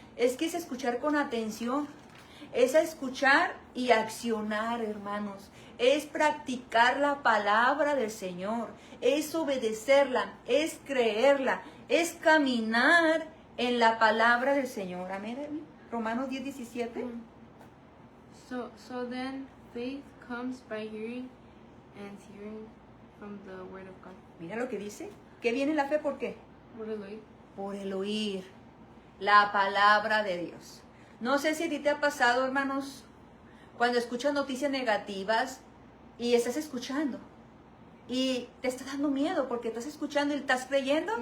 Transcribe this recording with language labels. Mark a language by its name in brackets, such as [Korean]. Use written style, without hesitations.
[Spanish] Es que es escuchar con atención, es escuchar y accionar, hermanos. Es practicar la palabra del Señor, es obedecerla, es creerla, es caminar en la palabra del Señor. Amén. Romanos 10:17. [English] So then faith comes by hearing, and hearing from the word of God. [Spanish] Mira lo que dice. ¿Qué viene la fe? ¿Por qué? Por el oír. Por el oír la palabra de Dios. No sé si a ti te ha pasado, hermanos, cuando escuchas noticias negativas y estás escuchando y te está dando miedo porque estás escuchando y estás creyendo.